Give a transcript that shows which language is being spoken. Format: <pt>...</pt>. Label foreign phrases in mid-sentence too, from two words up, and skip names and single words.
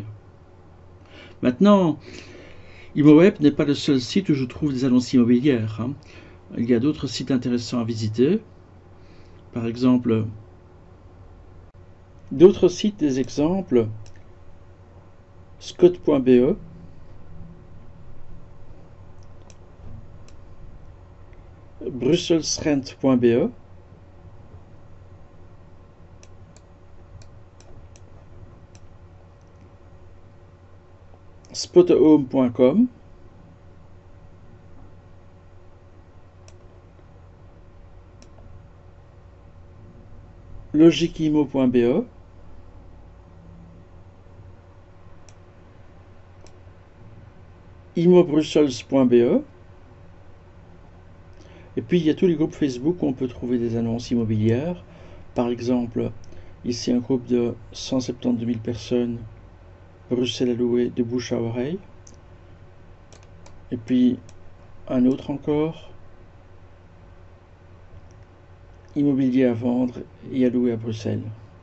<fr>Maintenant, ImoWeb n'est pas le seul site où je trouve des annonces immobilières. Il y a d'autres sites intéressants à visiter. Par exemple, d'autres sites, des exemples, scott.be, brusselsrent.be, spotahome.com, logiquimo.be, imobrussels.be, et puis il y a tous les groupes Facebook où on peut trouver des annonces immobilières. Par exemple, ici un groupe de 172 000 personnes, Bruxelles à louer de bouche à oreille. Et puis un autre encore, immobilier à vendre et à louer à Bruxelles.</fr>